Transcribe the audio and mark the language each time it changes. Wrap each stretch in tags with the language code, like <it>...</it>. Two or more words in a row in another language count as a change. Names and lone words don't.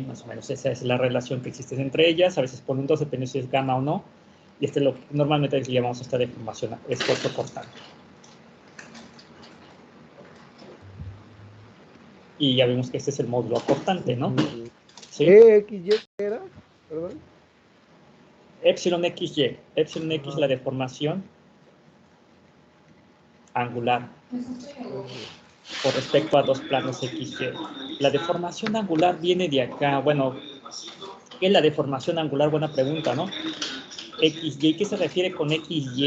<es>Más o menos esa es la relación que existe entre ellas. A veces ponen 2, depende si es gamma o no. Y normalmente le llamamos esta deformación esfuerzo cortante. Y ya vemos que este es el módulo acortante, ¿no? ¿Sí? ¿XY era? ¿Perdón? Epsilon XY. Epsilon X la deformación angular con respecto a dos planos XY. La deformación angular viene de acá. Bueno, ¿qué es la deformación angular? Buena pregunta, ¿no? XY, ¿qué se refiere con XY?</es>